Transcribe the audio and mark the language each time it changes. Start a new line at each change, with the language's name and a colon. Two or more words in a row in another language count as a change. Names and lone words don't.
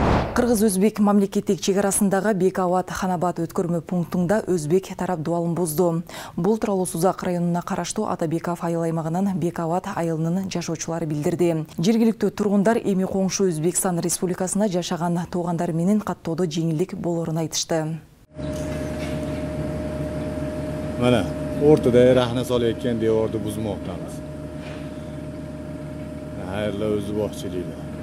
Kyrgyz: Кыргыз-Өзбек мамлекеттик чегарасындагы Бекават-Ханабат өткөрмө пунктунда өзбек тарап дуалын бузду. Бул тууралуу Сузак районуна караштуу Атабеков айыл аймагынын Бекават айылынын жашоочулары билдирди. Жергиликтүү тургундар эми коңшу Өзбекстан Республикасында жашаган туугандары менен каттоодо жеңилдик болоорун айтышты.
Uzbek: Mana ortada rahna solayotgan devorni buzmoqdamiz. Xayrli o'zi boqchiliklar.